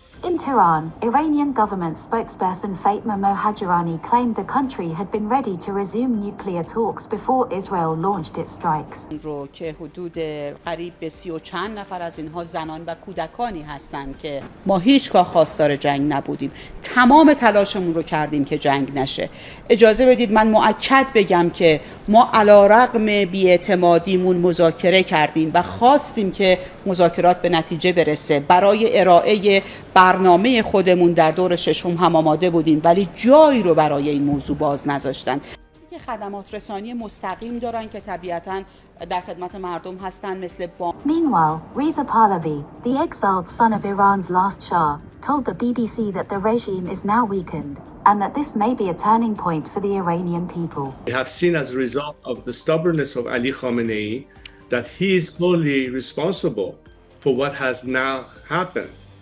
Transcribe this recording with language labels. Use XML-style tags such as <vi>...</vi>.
<en>In Tehran, Iranian government spokesperson Fatma Mohajerani claimed the country had been ready to resume nuclear talks before Israel launched its strikes.</en> <fa>رو که حدود قریب به 30 و چند نفر از اینها زنان و کودکانی هستند که ما هیچگاه خواستار جنگ نبودیم. تمام تلاشمون رو کردیم که جنگ نشه. اجازه بدید من مؤکد بگم که ما علیرغم بی‌اعتمادیمون مذاکره کردیم و خواستیم که مذاکرات به نتیجه برسه. برای ارائه برنامه خودمون در دور ششم هم آماده بودیم ولی جایی رو برای این موضوع باز نذاشتن. که خدمات رسانی مستقیم دارن که طبیعتاً در خدمت مردم هستن مثل</fa> <en>Meanwhile, Reza Pahlavi, the exiled son of Iran's last Shah, told the BBC that the regime is now weakened and that this may be a turning point for the Iranian people. We have seen as a result of the stubbornness of Ali Khamenei that he is solely responsible for what has now happened.</en>